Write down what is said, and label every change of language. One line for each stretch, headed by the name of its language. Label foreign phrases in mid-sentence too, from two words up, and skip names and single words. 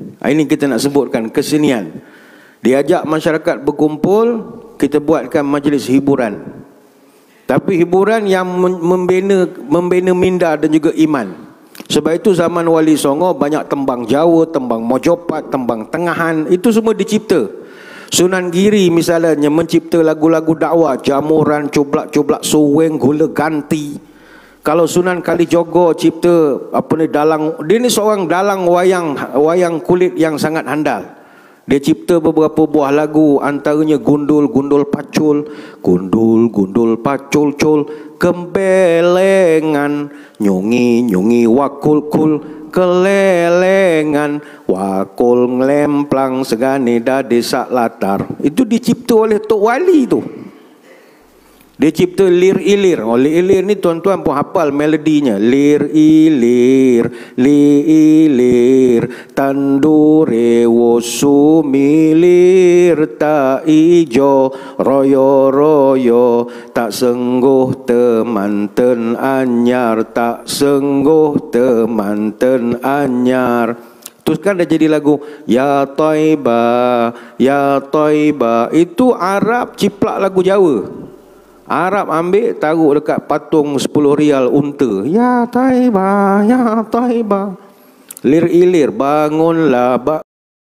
Malay: Ini kita nak sebutkan kesenian. Diajak masyarakat berkumpul, kita buatkan majlis hiburan. Tapi hiburan yang membina minda dan juga iman. Sebab itu zaman Wali Songo banyak tembang Jawa, tembang Mojopat, tembang Tengahan, itu semua dicipta. Sunan Giri misalnya mencipta lagu-lagu dakwah, Jamuran, Coblak-coblak Suweng, Gula Ganti. Kalau Sunan Kalijogo cipta dalang, dia ni seorang dalang wayang kulit yang sangat handal. Dia cipta beberapa buah lagu, antaranya
Javanese: Gundul Pacul, Gundul Pacul Cul, Kembelengan, Nyungi Wakul Kelelengan, Wakul ngelemplang segani dah desa latar.
Malay: Itu dicipta oleh Tok Wali tu. Dia cipta lir-ilir. Lir-ilir ni tuan-tuan pun hafal melodinya.
Javanese: Lir-ilir, li-ilir, tandure wosu milir, tak ijo, royo-royo, tak sengguh temanten anyar, tak sengguh temanten anyar.
Malay: Terus kan dah jadi lagu Ya Toiba, Ya Toiba. Itu Arab ciplak lagu Jawa. Arab ambil taruh dekat patung 10 rial unta. Ya Taiba, Ya Taiba. Lir-ilir, bangunlah